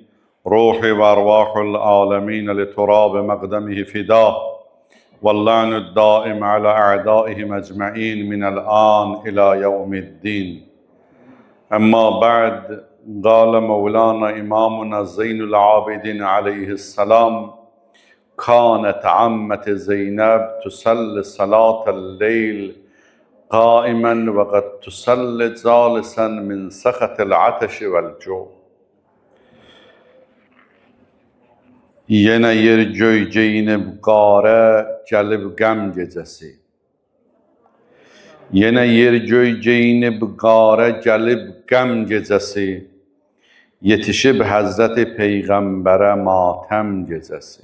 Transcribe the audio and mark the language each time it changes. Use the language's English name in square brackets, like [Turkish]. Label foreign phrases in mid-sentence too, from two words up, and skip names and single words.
[Arabic] روح وأرواح العالمين لتراب مقدمه فداه واللعن الدائم على أعدائهم أجمعين من الآن إلى يوم الدين أما بعد قال مولانا إمامنا زين العابدين عليه السلام كانت عمة زينب تصلي صلاة الليل قائما وقد تصلي جالسا من سخط العطش والجوع. [Azerbaijani] Yenə yer göy geyinib qarə gəlib qəm gecəsi. Yenə yer göy geyinib qarə gəlib qəm gecəsi. Yetişib Həzrəti Peyğəmbərə matəm gecəsi.